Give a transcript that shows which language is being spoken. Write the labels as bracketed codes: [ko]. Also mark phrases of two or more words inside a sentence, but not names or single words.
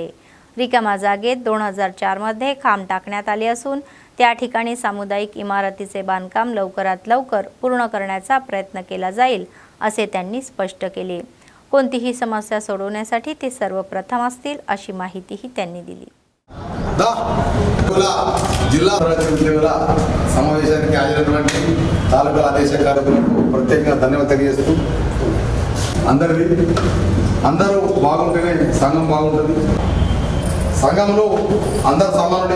[mr] रिकामा जागेत 2004 मध्ये खांब टाकण्यात आले असून त्या ठिकाणी सामुदायिक इमारतीचे बांधकाम लवकरात लवकर पूर्ण करण्याचा प्रयत्न केला जाईल असे त्यांनी स्पष्ट केले। कोणतीही समस्या सोडवण्यासाठी ते सर्वप्रथम असतील अशी माहितीही त्यांनी दिली। [te] జిల్లా ఉద్యోగుల సమావేశానికి హాజరైనటువంటి తాలూకా ఆదేశ కార్యకులకు ప్రత్యేకంగా ధన్యవాదాలు తెలియజేస్తూ అందరూ బాగుంటేనే సంఘం బాగుంటుంది। సంఘంలో అందరు సమానుడే।